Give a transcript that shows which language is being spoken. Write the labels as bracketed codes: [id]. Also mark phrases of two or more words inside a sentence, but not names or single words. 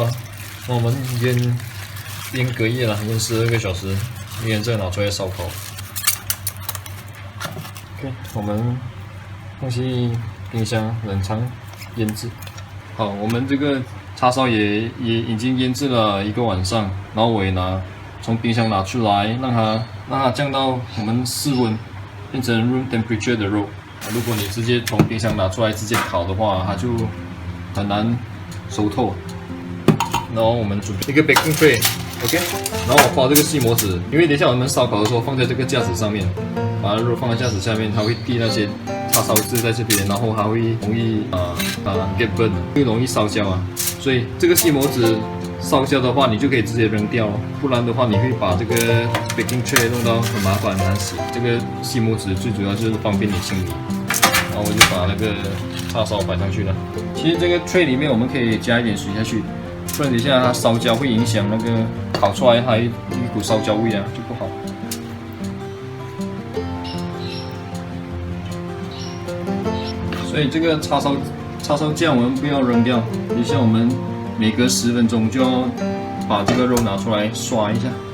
[zh] 那我們醃隔夜了，醃12個小時，醃再拿出來燒烤。OK， 我們放進冰箱冷藏。醃製好，我們這個叉燒也已經醃製了1個晚上，然後我也從冰箱拿出來，讓它降到我們室溫，變成 [en] room temperature [zh] 的肉。如果你直接從冰箱拿出來直接烤的話，它就很難熟透。然後我們準備一個 [en] baking tray， [zh] OK， 然後我刮這個細模子，因為等一下我們燒烤的時候放在這個架子上面，把肉放在架子下面，它會滴那些叉燒汁在這邊，然後它會容易 [en] get burn， [zh] 會容易燒焦啊。所以這個細模子燒焦的話，你就可以直接扔掉，不然的話你會把這個 [en] baking tray [zh] 弄到很麻煩，很難洗。這個細模子最主要就是方便你清理。然後我就把那個叉燒擺上去了。其實這個 tray 裡面我們可以加一點水下去。不然等一下它烧焦会影响那个烤出来还有一股烧焦味啊，就不好。所以这个叉烧酱我们不要扔掉，等一下我们每隔10分钟就要把这个肉拿出来刷一下。